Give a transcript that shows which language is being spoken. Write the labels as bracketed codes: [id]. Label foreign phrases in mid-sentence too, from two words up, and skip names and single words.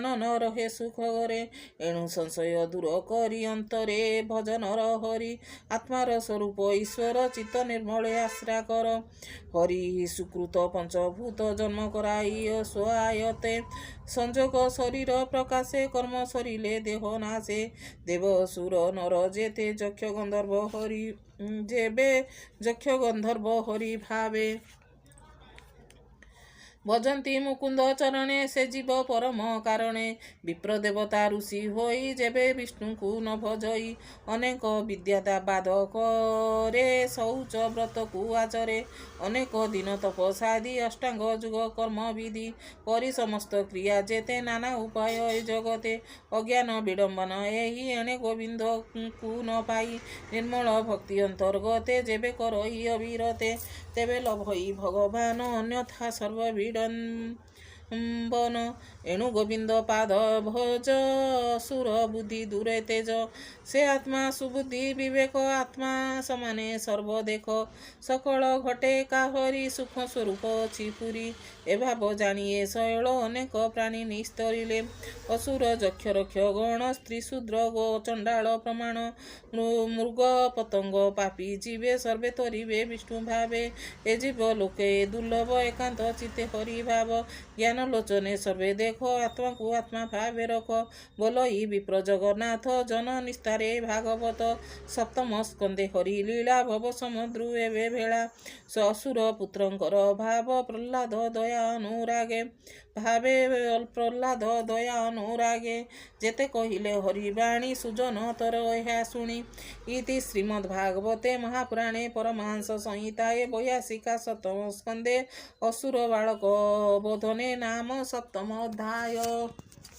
[or] ନ ରହେ ସୁଖ ଘରେ ଏଣୁ ସଂଶୟ ଦୂର କରି ଅନ୍ତରେ ଭଜନ ହରି ଆତ୍ମାର ସ୍ୱରୂପ ଈଶ୍ୱର ଚିତ୍ତ ନିର୍ମଳେ ଆଶ୍ରା କର ହରି ସୁକୃତ ପଞ୍ଚଭୂତ ଜନ୍ମ କରାଇ ସ୍ୱାୟତେ ସଂଯୋଗ ଶରୀର ପ୍ରକାଶେ କର୍ମ ସରିଲେ ଦେହ ନାଶେ ଦେବ ସୁର ନର ଯେତେ ଯକ୍ଷ ଗନ୍ଧର୍ବ ହରି ଯେବେ ଯକ୍ଷ ଗନ୍ଧର୍ବ ହରି ଭାବେ ଭଜନ୍ତି ମୁକୁନ୍ଦ ଚରଣେ ସେ ଜୀବ ପରମ କାରଣେ ବିପ୍ର ଦେବତା ଋଷି ହୋଇ ଯେବେ ବିଷ୍ଣୁ କୁ ନ ଭଜଇ ଅନେକ ବିଦ୍ୟାତା ବାଧକ ରେ ଶୌଚ ବ୍ରତ କୁ ଆଚରେ ଅନେକ ଦିନ ତପସାଦି ଅଷ୍ଟାଙ୍ଗ ଯୁଗ କର୍ମ ବିଧି କରି ସମସ୍ତ କ୍ରିୟା ଯେତେ ନାନା ଉପାୟ ଏ ଜଗତେ ଅଜ୍ଞାନ ବିଡମ୍ବନ ଏହି ଏଣେ ଗୋବିନ୍ଦ କୁ ନ ପାଇ ନିର୍ମଳ ଭକ୍ତି ଅନ୍ତର୍ଗତେ ଯେବେ କରଇ ଅବିରତେ ତେବେ ଲଭଇ ଭଗବାନ ଅନ୍ୟଥା ସର୍ବ ବିଡମ୍ବନ ଏଣୁ ଗୋବିନ୍ଦ ପାଦ ଭଜ ସୁର ବୁଦ୍ଧି ଦୂରେ ତେଜ ସେ ଆତ୍ମା ସୁବୁଦ୍ଧି ବିବେକ ଆତ୍ମା ସମାନେ ସର୍ବ ଦେଖ ସକଳ ଘଟେ କାହରୀ ସୁଖ ସ୍ୱରୂପ ଅଛି ପୁରୀ ଏଭାବ ଜାଣିଏ ଶୈଳ ଅନେକ ପ୍ରାଣୀ ନିସ୍ତରିଲେ ଅସୁର ଯକ୍ଷ ରକ୍ଷ ଗଣ ସ୍ତ୍ରୀ ଶୂଦ୍ର ଗୋ ଚଣ୍ଡାଳ ପ୍ରମାଣ ମୃଗ ପତଙ୍ଗ ପାପୀ ଜୀବେ ସର୍ବେ ତରିବେ ବିଷ୍ଣୁ ଭାବେ ଏ ଜୀବ ଲୋକେ ଦୁର୍ଲଭ ଏକାନ୍ତ ଚିତ୍ତେ ହରି ଭାବ ଜ୍ଞାନ ଲୋଚନେ ସର୍ବେ ଦେଖ ଆତ୍ମା କୁ ଆତ୍ମା ଭାବେ ରଖ ବୋଲଇ ବିପ୍ର ଜଗନ୍ନାଥ ଜନ ନିସ୍ତାରେ ଭାଗବତ ସପ୍ତମ ସ୍କନ୍ଦେ ହରି ଲୀଳା ଭବ ସମୁଦ୍ର ଏବେ ଭେଳା ଅସୁର ପୁତ୍ରଙ୍କର ଭାବ ପ୍ରହ୍ଲାଦ ଦୟା ଅନୁରାଗେ ଭାବେ ପ୍ରହ୍ଲାଦ ଦୟା ଅନୁରାଗେ ଯେତେ କହିଲେ ହରିବାଣୀ ସୁଜନ ତର ଏହା ଶୁଣି [sa] इति श्रीमद्भागवते महापुराणे परमहंस संहिताये 82 सप्तम स्कंदे असुर बालक बोधने नाम सप्तम अध्याय।